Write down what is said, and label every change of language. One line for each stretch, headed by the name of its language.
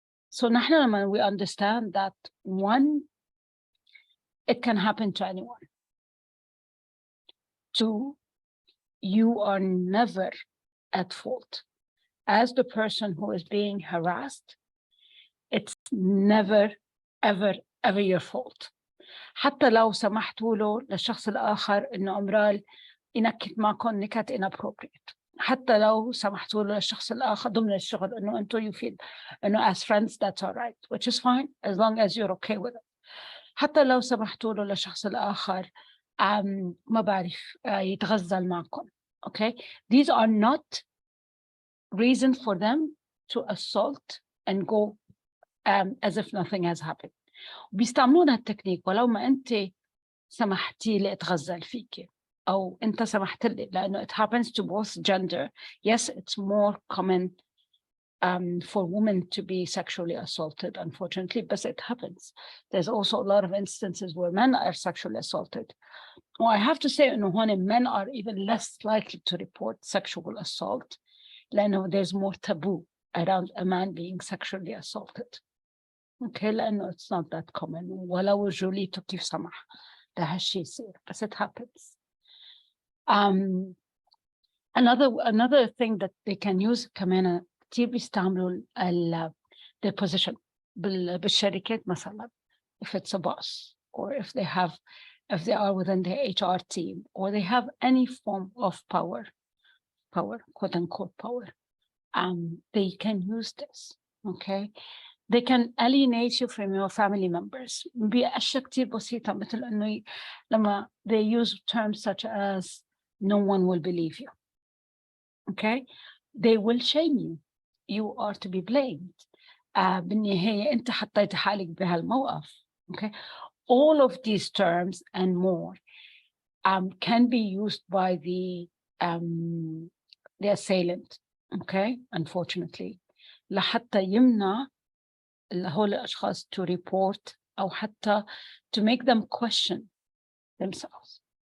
English: So
Arabic: نحن لما
English: we understand that one, it can happen to anyone. Two, you are never at fault. As the person who is being harassed, it's never, ever, ever your fault.
Arabic: حتى لو سمحتوا له للشخص الآخر إنه أمرال ينكت معكم نكت inappropriate. حتى لو سمحتوا له للشخص الآخر ضمن الشغل إنه أنتوا
English: you feel
Arabic: إنه
English: as friends that's all right, which is fine as long as you're okay with it.
Arabic: حتى لو سمحتوا له للشخص الآخر ما بعرف يتغزل معكم.
English: Okay, these are not reason for them to assault and go as if nothing has happened.
Arabic: بيستعملون هالتكنيك ولو ما أنت سمحتي لي أتغزل فيك أو أنت سمحت لي، لأنه
English: it happens to both gender. Yes, it's more common for women to be sexually assaulted, unfortunately, but it happens. There's also a lot of instances where men are sexually assaulted. Well, I have to say, when men are even less likely to report sexual assault, لأنه there's more taboo around a man being sexually assaulted. Okay, لأنه it's not that common.
Arabic: ولو جوليته كيف سمح لهالشي يصير، بس
English: it happens. Another thing that they can use
Arabic: كمان كتير بيستعملوا
English: their position
Arabic: بالشركات مثلا,
English: if it's a boss or if they are within the HR team or they have any form of power, quote unquote power, they can use this. Okay, they can alienate you from your family members
Arabic: بأشياء كتير بسيطة, مثل إنه لما
English: they use terms such as no one will believe you. Okay, they will shame you. You are to be blamed.
Arabic: بالنهاية أنت حطيت حالك بهالموقف.
English: Okay, all of these terms and more can be used by the assailant. Okay, unfortunately,
Arabic: لحتى يمنع هول الأشخاص
English: to report
Arabic: أو حتى
English: to make them question themselves.